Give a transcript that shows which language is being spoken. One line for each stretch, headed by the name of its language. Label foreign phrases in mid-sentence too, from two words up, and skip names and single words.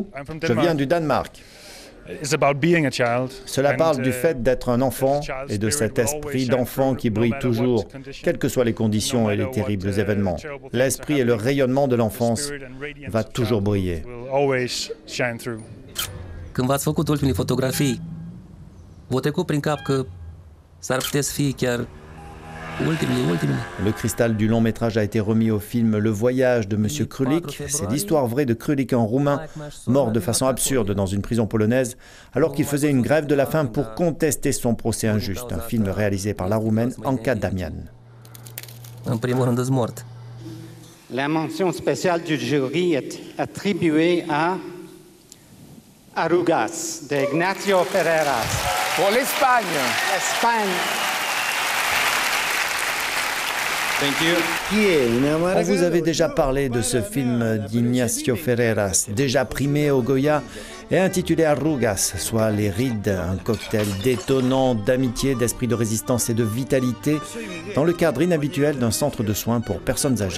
French: Je viens du Danemark. Cela parle du fait d'être un enfant et de cet esprit d'enfant qui brille toujours, quelles que soient les conditions et les terribles événements. L'esprit et le rayonnement de l'enfance va toujours briller.
Romanian: Când v-ați făcut ultimele fotografii, v-a trecut prin cap că s-ar putea să fie chiar ultimele.
French: Le cristal du long métrage a été remis au film Le Voyage de Monsieur Krulik. C'est l'histoire vraie de Krulik, un Roumain, mort de façon absurde dans une prison polonaise, alors qu'il faisait une grève de la faim pour contester son procès injuste. Un film réalisé par la Roumaine Anca Damian.
Romanian: În primul rând, îți mort.
French: La mention spéciale du jury est attribuée à Arrugas de Ignacio Ferreras. Pour l'Espagne. L'Espagne. On vous avait déjà parlé de ce film d'Ignacio Ferreras, déjà primé au Goya et intitulé Arrugas, soit les rides, un cocktail détonnant d'amitié, d'esprit de résistance et de vitalité dans le cadre inhabituel d'un centre de soins pour personnes âgées.